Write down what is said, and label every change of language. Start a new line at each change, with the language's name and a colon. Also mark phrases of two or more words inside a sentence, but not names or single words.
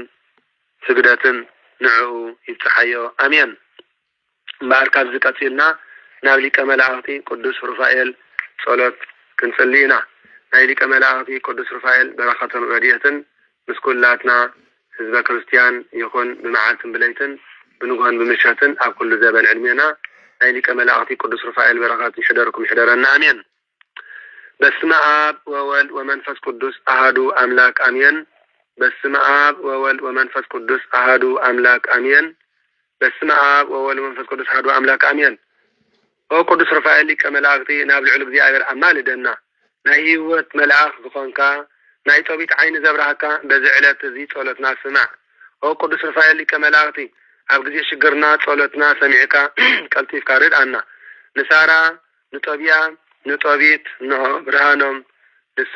Tigrinya: ስግደትን ንዕኡ ይብፅሓዮ አሜን እምበኣር ካብዚ ቀፂልና ናብ ሊቀ መላእኽቲ ቅዱስ ሩፋኤል ጸሎት ክንጽልይ ኢና ናይ ሊቀ መላእኽቲ ቅዱስ ሩፋኤል በረኸትን ረድኤትን ምስ ኩላትና ህዝበ ክርስቲያን ይኹን ብመዓልትን ብለይትን ብንጉሆን ብምሸትን ኣብ ኩሉ ዘበን ዕድሜና ናይ ሊቀ መላእኽቲ ቅዱስ ሩፋኤል በረኸት ይሕደርኩም ይሕደረና
Geez: አሜን በስመ አብ ወወልድ ወመንፈስ ቅዱስ አሐዱ አምላክ አሜን በስመ አብ ወወልድ ወመንፈስ ቅዱስ አሐዱ አምላክ አሜን በስመ አብ ወወልድ ወመንፈስ ቅዱስ አሐዱ አምላክ አሜን
Tigrinya: ኦ ቅዱስ ሩፋኤል ሊቀ መላእኽቲ ናብ ልዑል እግዚአብሔር ኣማልደና ናይ ህይወት መልአኽ ዝኾንካ ናይ ጦቢት ዓይኒ ዘብራህካ በዚ ዕለት እዚ ጸሎትና ስማዕ ኦ ቅዱስ ሩፋኤል ሊቀ መላእኽቲ ኣብ ግዜ ሽግርና ጸሎትና ሰሚዕካ ቀልጢፍካ ርድኣና ንሳራ ንጦብያ ንጦቢት ብርሃኖም ንስኻ